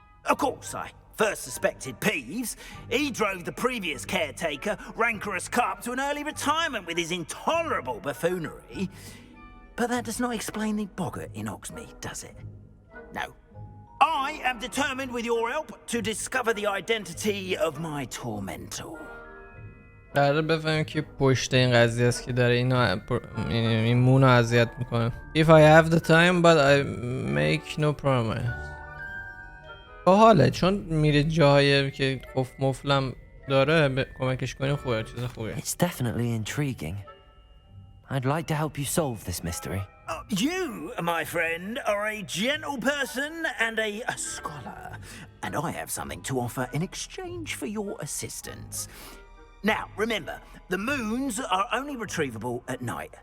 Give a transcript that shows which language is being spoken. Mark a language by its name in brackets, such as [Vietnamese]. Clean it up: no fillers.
[English] Of course, I first suspected Peeves. He drove the previous caretaker, rancorous Carp, to an early retirement with his intolerable buffoonery. But that does not explain the boggart in Hogsmeade, does it? No. I am determined, with your help, to discover the identity of my tormentor. [Persian] قرار بفهمیم که پشت این قضیه است که داره این مونو اذیت میکنه. [English] If I have the time but I make no promise. [Persian] باحاله چون میره جایی که قفل مفلم داره کمکش کنیم خوبه. چیز خوبیه. [English] It's definitely intriguing. I'd like to help you solve this mystery. You, my friend, are a gentle person and a scholar, and I have something to offer in exchange for your assistance. Now, remember, the moons are only retrievable at night.